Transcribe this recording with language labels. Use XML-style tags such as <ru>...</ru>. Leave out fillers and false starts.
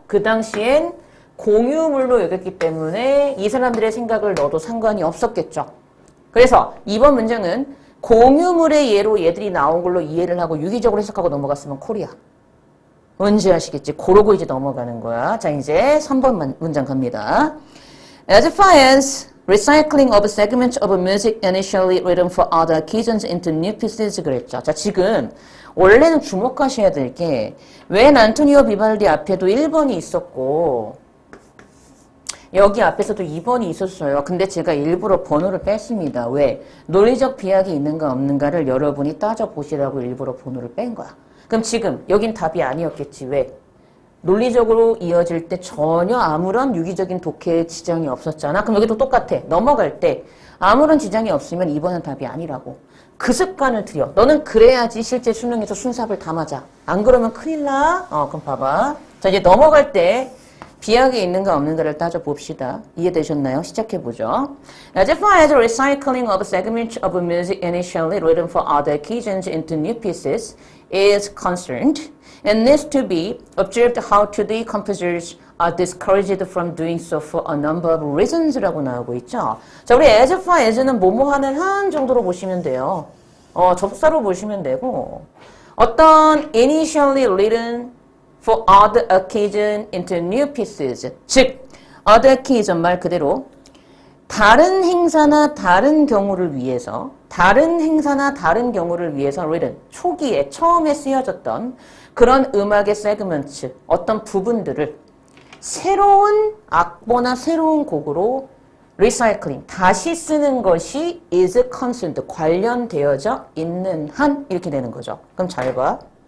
<ko>그 당시엔 공유물로 여겼기 때문에 이 사람들의 생각을 넣어도 상관이 없었겠죠. 그래서 이번 문장은 공유물의 예로 얘들이 나온 걸로 이해를 하고 유기적으로 해석하고 넘어갔으면 콜이야. 뭔지 아시겠지? 그러고 이제 넘어가는 거야. 자, 이제 3번 문장 갑니다.</ko> <en>As far as recycling of segments of music initially written for other occasions into new pieces</en> <ko>그랬죠. 자, 지금 원래는 주목하셔야 될 게 웬 안토니오 비발디 앞에도 1번이 있었고 여기 앞에서도 2번이 있었어요. 근데 제가 일부러 번호를 뺐습니다. 왜? 논리적 비약이 있는가 없는가를 여러분이 따져보시라고 일부러 번호를 뺀 거야. 그럼 지금 여긴 답이 아니었겠지. 왜? 논리적으로 이어질 때 전혀 아무런 유기적인 독해에 지장이 없었잖아. 그럼 여기도 똑같아. 넘어갈 때 아무런 지장이 없으면 2번은 답이 아니라고. 그 습관을 들여. 너는 그래야지 실제 수능에서 순삽을 다 맞아. 안 그러면 큰일 나. 그럼 봐봐. 자, 이제 넘어갈 때 비약이 있는가 없는가를 따져봅시다. 이해되셨나요? 시작해보죠.</ko> <en>As far as recycling of segments of music initially written for other occasions into new pieces is concerned, it needs to be observed how today composers are discouraged from doing so for a number of reasons</en> <ko>라고 나오고 있죠. 자, 우리 as far as는 뭐뭐 하는 한 정도로 보시면 돼요. 접사로 보시면 되고, 어떤</ko> <en>initially written for other occasion into new pieces.</en> <ko>즉, other occasion 말 그대로 다른 행사나 다른 경우를 위해서 written 초기에 처음에 쓰여졌던 그런 음악의 세그먼트 어떤 부분들을 새로운 악보나 새로운 곡으로 리사이클링 다시 쓰는 것이</ko> <en>is concerned</en> <ko>관련되어져 있는 한 이렇게 되는 거죠. 그럼 잘 봐.</ko>